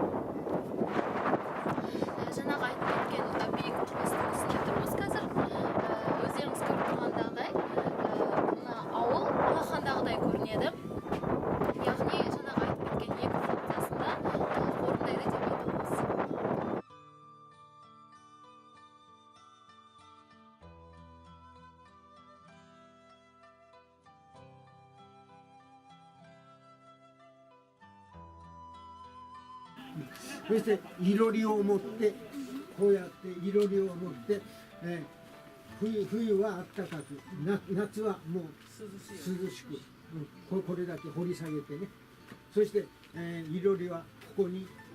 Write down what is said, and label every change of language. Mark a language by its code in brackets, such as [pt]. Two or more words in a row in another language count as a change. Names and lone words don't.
[kk] Жаңағы айтып кеткен биік құрылыстың үстінде тұрмыз қазір. Өздеріңіз көріп тұрғандағыдай, мына ауыл алақандағыдай көрінеді. Яғни жаңағы айтып кеткен екі функциясында орындайды деп айта аламыз. [ja] そしていろりを持ってこうやっていろりを持って、冬はあったかく夏はもう涼しく、これだけ掘り下げてね、そして、いろりはここに